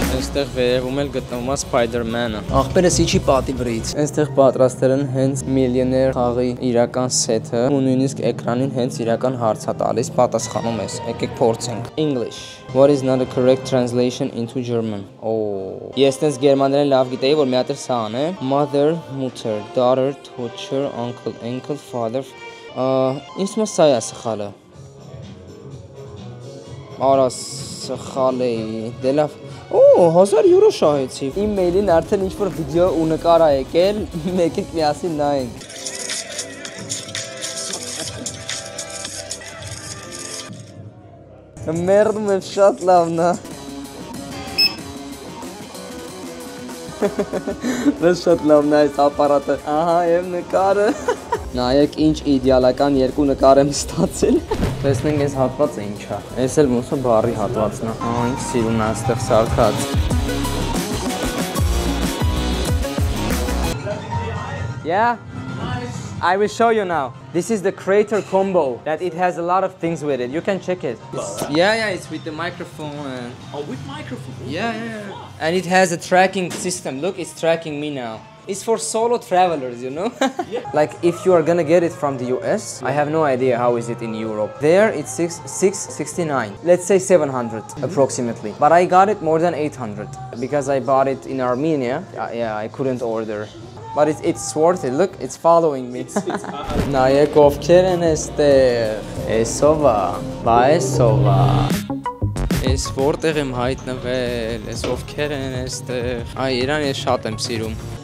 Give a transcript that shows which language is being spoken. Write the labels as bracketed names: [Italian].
[Armenian] Այստեղ վերևում էլ գտնվում է Spider-Man-ը։ Ախպերս իջի պատի վրից։ Այստեղ պատրաստել են հենց Millionaire խաղի իրական սեթը ու նույնիսկ էկրանին հենց իրական հարց է տալիս, պատասխանում ես։ Եկեք փորձենք։ English. [English] What is not a correct translation into German? Oh. [Armenian] Ես տես գերմաներեն լավ գիտեի, որ մի հատ էլ սա է։ Mother, Mutter, Daughter, Teacher, Uncle, Father։ Ինձ մոտ սա է սխալը։ Արա սխալ է։ Դե լավ։ Օ, 1000 եվրո շահեցի։ Իմ մեյլին արդեն ինչ-որ վիդեո ու նկար է եկել, մեկեք միասին նայենք։ Մերդում եմ շատ լավն է։ Մեզ շատ լավն է այս ապարատը։ Ահա և նկարը։ Նայեք ինչ իդեալական երկու նկար եմ ստացել։ Տեսնենք այս հատվածը ինչ է։ Այս էլ ոնց է բառի հատվածն է։ Ահա ինչ սիրուն է այստեղ սարքած։ Yeah. [English] I will show you now. This is the creator combo that it has a lot of things with it. You can check it. Yeah, it's with the microphone. Oh, with microphone? Yeah. And it has a tracking system. Look, it's tracking me now. It's for solo travelers, you know? Yeah. Like if you are gonna get it from the US, I have no idea how is it in Europe. There it's 669. Let's say 700 approximately. But I got it more than 800 because I bought it in Armenia. Yeah, I couldn't order. But it's worth it. Look, it's following me. [Armenian] Նայեք ովքեր են այստեղ։ Էսովա, բա էսովա։ Ես որտեղ եմ հայտնվել, ես ովքեր են այստեղ։ Այ իրան ես շատ եմ սիրում։